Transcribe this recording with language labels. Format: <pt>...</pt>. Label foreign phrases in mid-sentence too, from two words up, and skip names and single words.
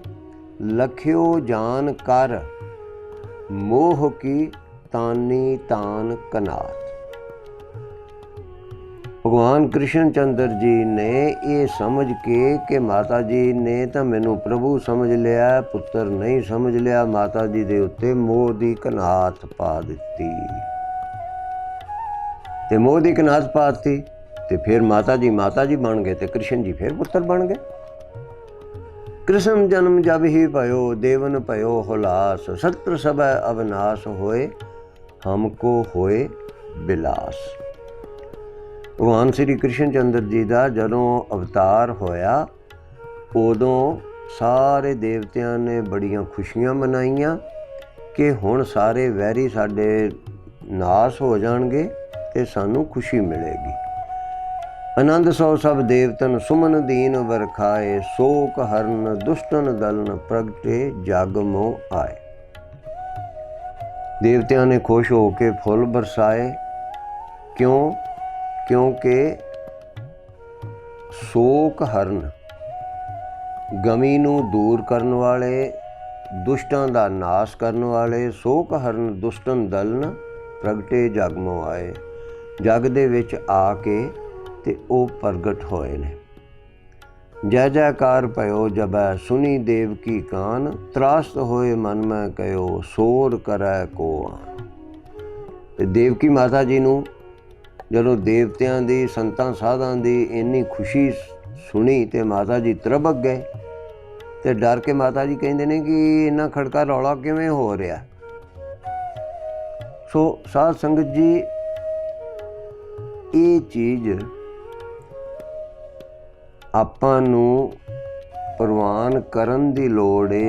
<hi>लख्यो जान कर मोह की तानी तान कनात। भगवान कृष्ण चंद्र जी ने ये समझ के कि माता जी ने तो मैनू प्रभु समझ लिया, पुत्र नहीं समझ लिया,</hi> <pa>ਮਾਤਾ ਜੀ ਦੇ ਉੱਤੇ ਮੋਹ ਦੀ ਕਨਾਤ ਪਾ ਦਿੱਤੀ। ਤੇ ਮੋਹ ਦੀ ਕਨਾਤ ਪਾਤੀ ਤੇ ਫਿਰ ਮਾਤਾ ਜੀ ਬਣ ਗਏ, ਤੇ ਕ੍ਰਿਸ਼ਨ ਜੀ ਫਿਰ ਪੁੱਤਰ ਬਣ ਗਏ।</pa> <hi>कृष्ण जन्म जब ही भयो, देवन भयो हुलास, सत्र सब अविनाश होए, हमको होए बिलास।</hi> <pa>ਭਗਵਾਨ ਸ੍ਰੀ ਕ੍ਰਿਸ਼ਨ ਚੰਦਰ ਜੀ ਕਾ ਜਦੋਂ ਅਵਤਾਰ ਹੋਇਆ, ਉਦੋਂ ਸਾਰੇ ਦੇਵਤਿਆਂ ਨੇ ਬੜੀਆਂ ਖੁਸ਼ੀਆਂ ਮਨਾਈਆਂ ਕਿ ਹੁਣ ਸਾਰੇ ਵੈਰੀ ਸਾਡੇ ਨਾਸ਼ ਹੋ ਜਾਣਗੇ ਤੇ ਸਾਨੂੰ ਖੁਸ਼ੀ ਮਿਲੇਗੀ।</pa> <hi>आनंद सौ सब देवतन सुमन दीन वरखाए, शोक हरन दुष्टन दलन प्रगटे जग मोह आए।</hi> <pa>ਦੇਵਤਿਆਂ ਨੇ ਖੁਸ਼ ਹੋਕੇ ਫੁੱਲ ਬਰਸਾਏ।</pa> <hi>क्यों?</hi> <pa>ਕਿਉਂਕਿ ਸ਼ੋਕ ਹਰਨ, ਗਮੀ ਨੂੰ ਦੂਰ ਕਰਨ ਵਾਲੇ, ਦੁਸ਼ਟਾਂ ਦਾ ਨਾਸ਼ ਕਰਨ ਵਾਲੇ,</pa> <hi>शोक हरन दुष्टन दलन प्रगटे जग मोह आए।</hi> <pa>ਜਗ ਦੇ ਵਿਚ ਆਕੇ ਤੇ ਓ ਪ੍ਰਗਟ ਹੋਏ ਨੇ।</pa> <hi>जय जयकार भयो जबै सुनी देव की कान, त्रास्त होए मन में कहो सोर करै को आन।</hi> <pa>ਤੇ ਦੇਵਕੀ ਮਾਤਾ ਜੀ ਨੂੰ ਜਦੋਂ ਦੇਵਤਿਆਂ ਦੀ ਸੰਤਾਂ ਸਾਧਾਂ ਦੀ ਇੰਨੀ ਖੁਸ਼ੀ ਸੁਣੀ ਤੇ ਮਾਤਾ ਜੀ ਤ੍ਰਭਕ ਗਏ ਤੇ ਡਰ ਕੇ ਮਾਤਾ ਜੀ</pa> <hi>कहते हैं कि</hi> <pa>ਇੰਨਾ ਖੜਕਾ ਰੌਲਾ ਕਿਵੇਂ ਹੋ ਰਿਹਾ। ਸੋ ਸਾਧ ਸੰਗਤ ਜੀ, ਯੇ ਚੀਜ਼ ਆਪਾਂ ਨੂੰ ਪ੍ਰਵਾਨ ਕਰਨ ਦੀ ਲੋੜ ਹੈ।</pa>